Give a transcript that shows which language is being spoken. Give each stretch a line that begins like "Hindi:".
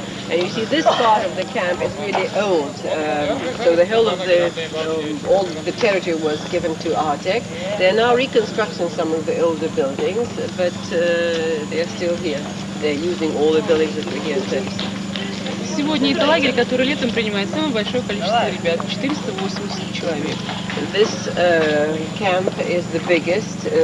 English: And you see this part of the camp is really old. So the whole of all the territory was given to Artek. They are now reconstructing some of the older buildings, but they are still here. They're using all the buildings that were here since.
Russian: Сегодня это лагерь, который летом принимает самое большое количество ребят, 480 человек.
English: This camp is the biggest.